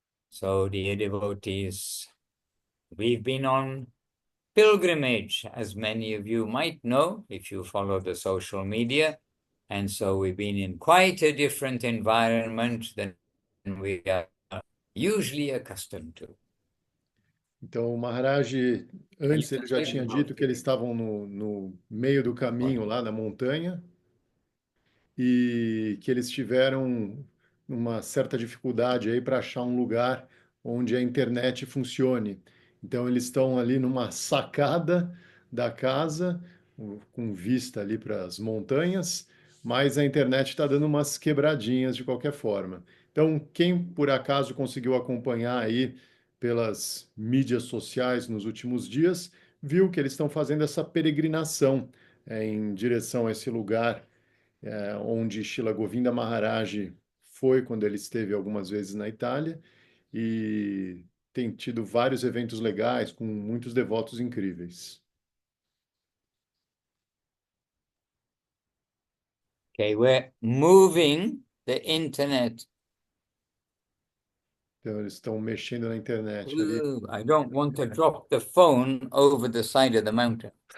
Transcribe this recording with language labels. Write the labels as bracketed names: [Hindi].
[English] So, dear devotees, we've been on pilgrimage, as many of you might know if you follow the social media. And so we've been in quite a different environment than we are usually accustomed to. [Portuguese] Então, o Maharaj, antes ele já tinha dito que eles estavam no meio do caminho lá na montanha e que eles tiveram uma certa dificuldade aí para achar um lugar onde a internet funcione. Então, eles estão ali numa sacada da casa, com vista ali para as montanhas, mas a internet está dando umas quebradinhas de qualquer forma. Então, quem por acaso conseguiu acompanhar aí pelas mídias sociais nos últimos dias, viu que eles estão fazendo essa peregrinação em direção a esse lugar onde Shila Govinda Maharaj foi quando ele esteve algumas vezes na Itália e tem tido vários eventos legais com muitos devotos incríveis. [English] Okay, we're moving the internet. [Portuguese] Então, eles estão mexendo na internet ali. [English] Ooh, I don't want to drop the phone over the side of the mountain.